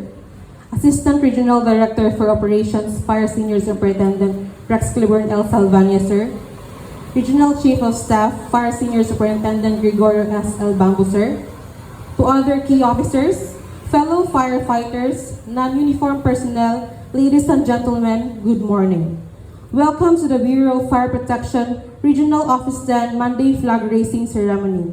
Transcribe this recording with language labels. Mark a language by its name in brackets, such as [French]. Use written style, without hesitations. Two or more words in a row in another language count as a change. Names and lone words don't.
[English] Assistant Regional Director for Operations, Fire Senior Superintendent Rex Cliburn L. Salvania, sir. Regional Chief of Staff, Fire Senior Superintendent Gregorio S. L. Bambu, sir. To other key officers, fellow firefighters, non-uniform personnel, ladies and gentlemen, good morning. Welcome to the Bureau of Fire Protection Regional Office 10 Monday Flag Raising Ceremony.